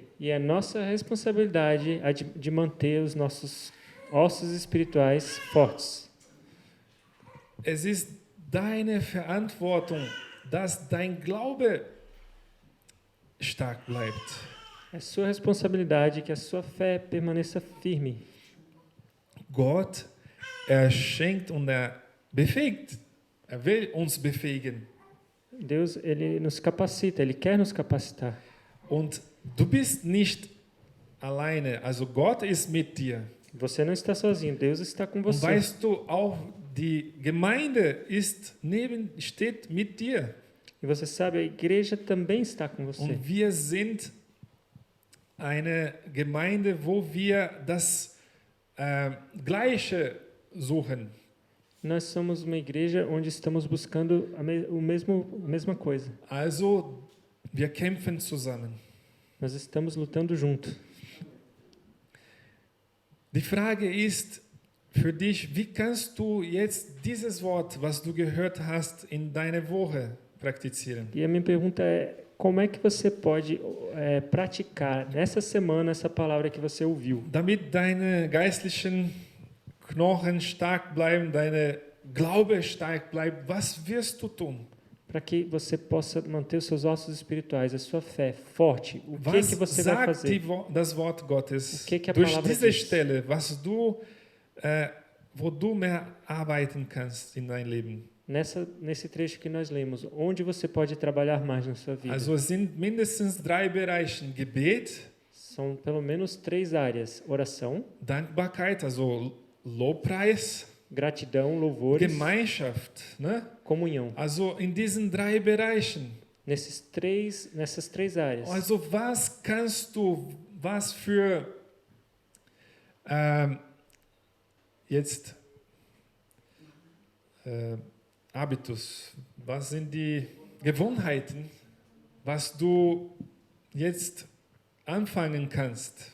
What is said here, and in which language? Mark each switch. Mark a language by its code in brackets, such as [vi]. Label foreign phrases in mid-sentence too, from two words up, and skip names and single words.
[pt] E é nossa responsabilidade a de manter os nossos ossos espirituais fortes. [de] Es ist deine Verantwortung, dass dein Glaube stark bleibt. [pt] É sua responsabilidade que a sua fé permaneça firme. [de] Gott, schenkt und befähigt. Will uns befähigen. [pt] Deus, Ele nos capacita, Ele quer nos capacitar. [de] Und du bist nicht alleine, also Gott ist mit dir. [pt] Você não está sozinho, Deus está com [de] Und [pt] você. [de] weißt du, auch die Gemeinde steht mit dir. [pt] E você sabe, a igreja também está com você. [de] Und wir sind eine Gemeinde, wo wir das Gleiche suchen. [pt] Nós somos uma igreja onde estamos buscando a mesma coisa. [de] Also, wir kämpfen zusammen. [pt] Nós estamos lutando junto. [de] Die Frage ist für dich, wie kannst du jetzt dieses Wort, was du gehört hast, in deine Woche praktizieren? [pt] E a minha pergunta é, como é que você pode praticar nessa semana essa palavra que você ouviu? [de] Damit deine geistlichen Knochen stark bleiben, deine Glaube stark bleibt, was wirst du tun? [pt] Para que você possa manter os seus ossos espirituais, a sua fé forte. O que [de] Was [pt] que você vai [de] sagt [pt] fazer? [de] das Wort Gottes [pt] O que a [de] durch [pt] palavra [de] diese [pt] diz? [de] Stelle, wo du mehr arbeiten kannst in dein Leben? [pt] Nesse trecho que nós lemos, onde você pode trabalhar mais na sua vida? [de] Also es sind mindestens 3 Bereiche: Gebet, [pt] São pelo menos 3 áreas: oração, [de] Dankbarkeit, also Lobpreis, [pt] gratidão, louvores, [de] Gemeinschaft, ne? [pt] comunhão. [de] Also in diesen 3 Bereichen. [pt] Nessas 3 áreas. [de] Also was für jetzt Habitus, was sind die Gewohnheiten, was du jetzt anfangen kannst,